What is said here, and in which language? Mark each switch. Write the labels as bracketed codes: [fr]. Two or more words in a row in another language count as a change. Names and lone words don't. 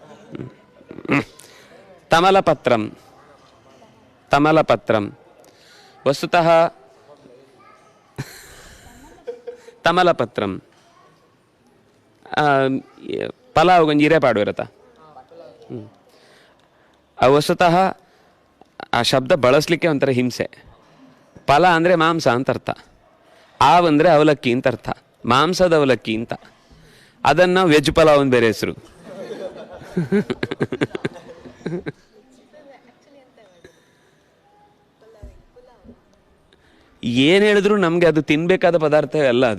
[kn] ತಮಲಪತ್ರಂ. [tcy] ತಮಲಪತ್ರಂ ವಸ್ತುತಃ ತಮಲಪತ್ರಂ ಪಲಾವ್ ಕೊಂಚ ಇರೆ ಪಾಡುರತ. [kn] ವಸ್ತುತಃ ಆ ಶಬ್ದ ಬಳಸಲಿಕ್ಕೆ ಒಂಥರ ಹಿಂಸೆ. ಫಲ ಅಂದರೆ ಮಾಂಸ ಅಂತ ಅರ್ಥ, ಆವ್ ಅಂದರೆ ಅವಲಕ್ಕಿ ಅಂತ ಅರ್ಥ, ಮಾಂಸದ ಅವಲಕ್ಕಿ ಅಂತ. ಅದನ್ನು ನಾವು ವೆಜ್ ಪಲಾವ್ ಅಂತ ಬೇರೆ ಹೆಸರು. ಏನು ಹೇಳಿದ್ರು ನಮಗೆ ಅದು ತಿನ್ನಬೇಕಾದ ಪದಾರ್ಥವೇ ಅಲ್ಲ ಅದು.